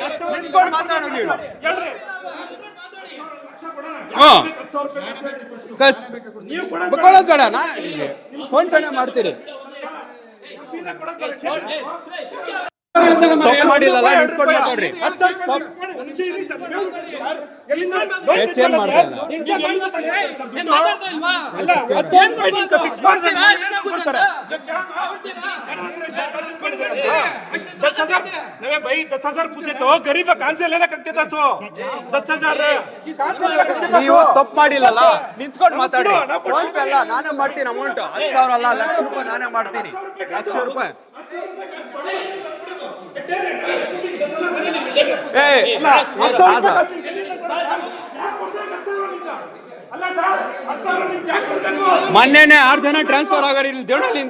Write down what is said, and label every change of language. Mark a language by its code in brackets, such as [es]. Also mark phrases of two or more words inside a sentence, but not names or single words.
[kn] ಬೇಡ, ಫೋನ್ ಪೇ ಮಾಡ್ತೀರಿ. ಮಾಡಿಲ್ಲ, ನಿಂತ್ಕೊಂಡು ಮಾತಾಡ್ರಿ. [hi] भाई 10,000 पूछे तो गरीब कहां से लेना करते था? 10,000 [kn] ನೀವು ತಪ್ಪು ಮಾಡಿಲ್ಲಲ್ಲ, ನಿಂತ್ಕೊಂಡು ಮಾತಾಡಿ. ಫೋನ್ ಪೇ ಅಲ್ಲ, ನಾನೇ ಮಾಡ್ತೀನಿ. ಅಮೌಂಟ್ 10,000 ಅಲ್ಲ, ಲಕ್ಷ ರೂಪಾಯಿ ನಾನೇ ಮಾಡ್ತೀನಿ. ಲಕ್ಷ ರೂಪಾಯಿ ಮೊನ್ನೆನೆ 6 ಜನ ಟ್ರಾನ್ಸ್ಫರ್ ಆಗಾರ ಇಲ್ಲಿ ದೇವನಹಳ್ಳಿಯಿಂದ.